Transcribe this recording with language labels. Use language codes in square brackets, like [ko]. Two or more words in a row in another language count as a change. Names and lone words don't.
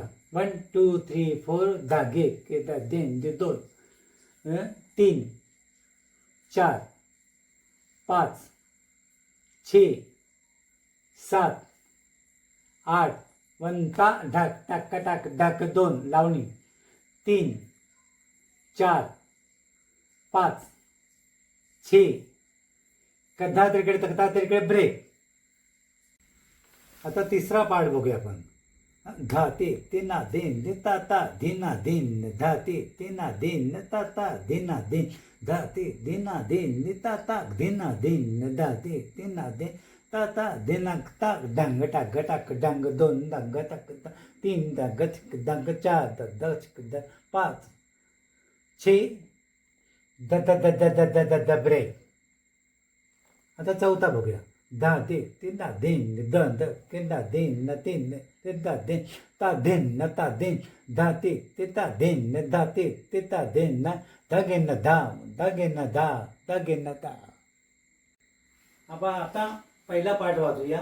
[mr] 1 2 3 4 धागे के देन जे 2 3 4 5 6 7 8 वंता ढाक टाक टाक ढाक 2 लावणी 3 4 5 6 कधा तरीकडे तकता तरीकडे ब्रेक. आता तिसरा पार्ट बघूया आपण. धाते ते ना देन दे ताता धीना देन धाते ते ना देन ताता धीना देन धाते देना देन दे ताता धीना देन धाते ते ना देन ताता देना ताक डांग टाक टाक डांग 2 डांग टाक 3 डांग डांग 4 डांग 5 6 द द द द द द द ब्रेक. आता चौथा बघूया. दा दे ते दा देन द द के दा देन न तीन ते दा देन ता देन न ता देन दा ते ते ता देन न दा ते ते ता देन न धगे न दा धगे न दा धगे न दा. आपण आता पहिला पार्ट वाजूया.